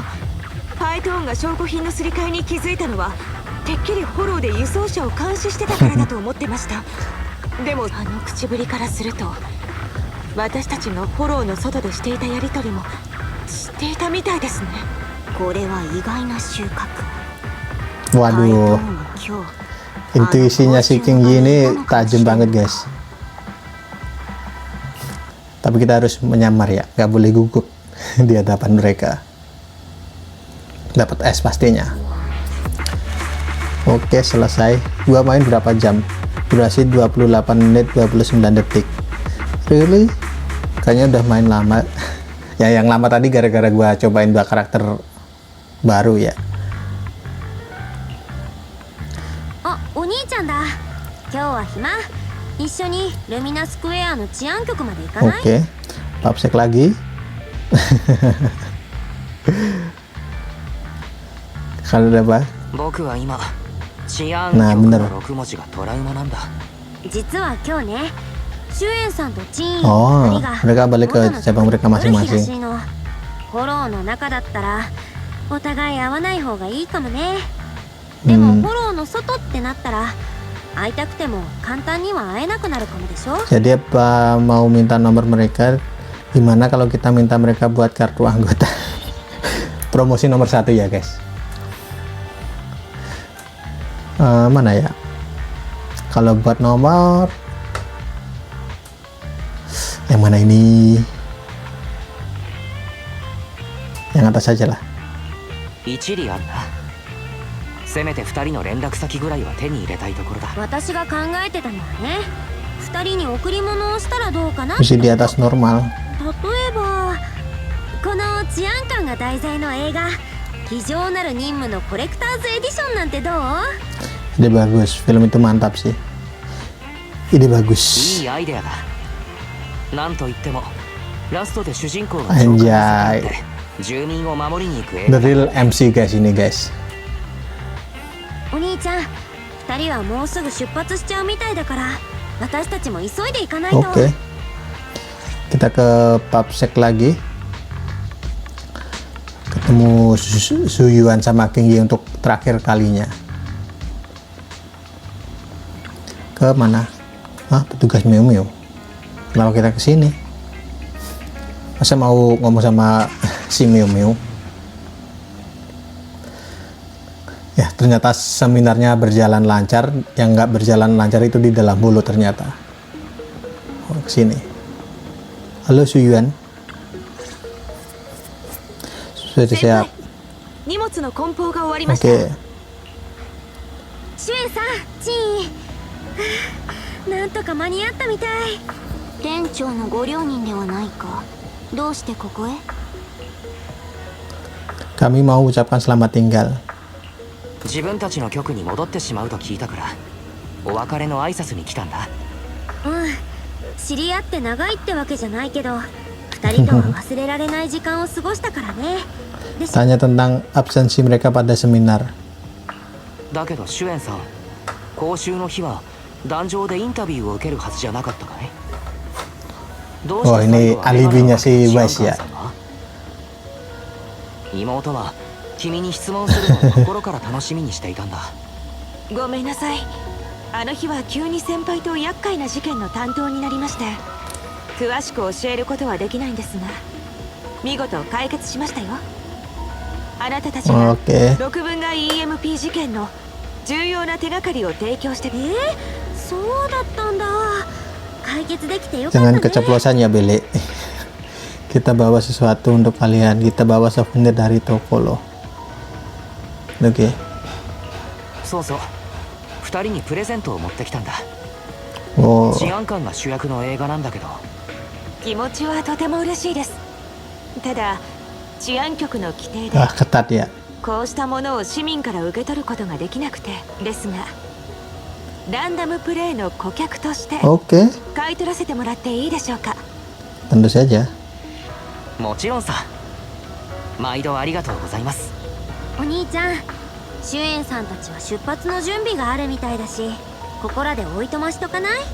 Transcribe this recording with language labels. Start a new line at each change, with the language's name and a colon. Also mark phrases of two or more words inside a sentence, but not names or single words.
Japanese: パイトーンが証拠品のすり替えに気づいたのはてっきりフォローで輸送車を監視してたからだと思ってましたでもあの口ぶりからすると私たちがフォローの外でしていたやり取りも知っていたみたいですね。これは意外な収穫。
Indonesian: Waduh, intuisinya si King Yi ini tajam banget, guys. Tapi kita harus menyamar ya, nggak boleh gugup di hadapan mereka. Dapat es pastinya. Oke, selesai. Gua main berapa jam? Durasi 28 menit 29 detik. Really? Kayaknya udah main lama. Ya, yang lama tadi gara-gara gua cobain 2 karakter baru ya.
Japanese: あ、お兄ちゃんだ。今日は暇？一緒にルミナスクエアの治安局まで行かない？
Indonesian: Oke, Papsek lagi. Kalau ada apa?
Japanese: 僕は今治安局の6文字がトラウマなんだ。実は今日ね、シュエンさんとチーン Oh, 2人が
Indonesian: mereka balik ke cabang mereka
Japanese: 夜日らし
Indonesian: masing-masing.
Japanese: いの。フォローの中だったらお互い会わない方がいいかもね。でもフォローの外ってなったら会いたくても簡単には会えなくなるかもでしょ。
Indonesian: Jadi apa mau minta nomor mereka, gimana kalau kita minta mereka buat kartu anggota? Promosi nomor 1 ya guys. Mana ya? Kalau buat nomor yang mana ini? Yang atas saja lah.
Japanese: 一理あるな。せめて2人の連絡先ぐらいは手に入れたいところだ。私が考えてたのはね、2人に贈り物をしたらどうかな。
Indonesian: Masih di atas normal.
Japanese: 例えばこの治安官が題材の映画「非常なる任務」のコレクターズエディションなんてどう？
Indonesian: Ide bagus, film itu mantap sih. Ide bagus.
Japanese: いいアイデアだ。なんといってもラストで主人公が
Indonesian: Anjay.
Japanese: 住民を守りに行く映
English: The
Japanese: 画。
English: real MC guys ini guys.
Japanese: お兄ちゃん、2人はもうすぐ出発しちゃうみたいだから私たちも急いで行かないと。
Indonesian: Oke. Kita ke Papsek lagi. Ketemu Suyuan sama King Yi untuk terakhir kalinya. Ke mana? Hah, petugas Miu Miu. Kenapa kita ke sini? Masa mau ngomong sama si Miu Miu? Ya, ternyata seminarnya berjalan lancar. Yang nggak berjalan lancar itu di dalam mulut ternyata. Oh, ke sini. Halo Suyuan. Sudah siap.
Japanese: 荷物の梱包が終わりました。
Indonesian: Oke.
Japanese: シュエンさん、チーン。なんとか間に合ったみたい。店長のご両人ではないか。どうしてここへ？
Indonesian: Kami mau ucapkan selamat tinggal.
Japanese: 自分たちの局に戻ってしまうと聞いたからお別れの挨拶に来たんだ。うん、知り合って長いってわけじゃないけど2人とは忘れられない時間を過ごしたからね。でし
Indonesian: Tanya tentang absensi mereka pada seminar.
Japanese: だけどシュエンさん、講習の日は壇上でインタビューを受けるはずじゃなかったかい？どうして
Indonesian: Oh, ini
Japanese: 最後は
Indonesian: alibinya si
Japanese: シアン
Indonesian: Wise
Japanese: カン
Indonesian: ya.
Japanese: さんが？妹は君に質問するのを心から楽しみにしていたんだ。ごめんなさい。あの日は急に先輩と厄介な事件の担当になりまして詳しく教えることはできないんですが見事解決しましたよ。あなたたちが
Indonesian: Oke.
Japanese: 6分が EMP 事件の重要な手がかりを提供してそうだったんだ。解決できてよかった
Indonesian: Jangan
Japanese: ね。
Indonesian: keceplosan ya Bele. Kita bawa sesuatu untuk kalian. Kita bawa souvenir dari toko loh. Oke.
Japanese: そうそう、2人にプレゼントを持ってきたんだ。 Oh, 治安官が主役の映画なんだけど。気持ちはとても嬉しいです。ただ治安局の規定で
Indonesian: ah, ketat ya.
Japanese: こうしたものを市民から受け取ることができなくてですがランダムプレイの顧客として
Indonesian: Oke.
Japanese: 買い取らせてもらっていいでしょうか。
Indonesian: Tentu saja.
Japanese: もちろんさ。毎度ありがとうございます。お兄ちゃん、シュエンさんたちは出発の準備があるみたいだしここらでおいとましとかない？